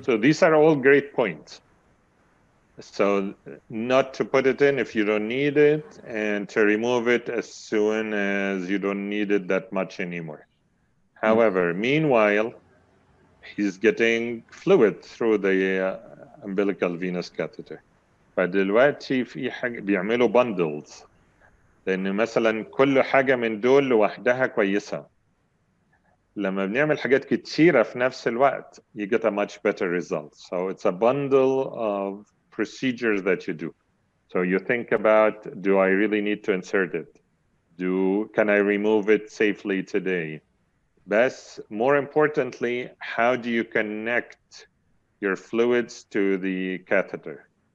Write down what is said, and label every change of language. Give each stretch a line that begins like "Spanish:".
English: So these are all great points. So not to put it in if you don't need it, and to remove it as soon as you don't need it that much anymore. However, meanwhile, he's getting fluid through the umbilical venous catheter.
Arabic: فدلوقتي في حاجة بيعملوا bundles، لأن مثلا كل حاجة من دول لوحدها كويسة. لما بنعمل حاجات كتيرة في نفس الوقت,
English: you get a much better result. So it's a bundle of procedures that you do. So you think about, do I really need to insert it? Can I remove it safely today? But more importantly, how do you connect your fluids to the catheter?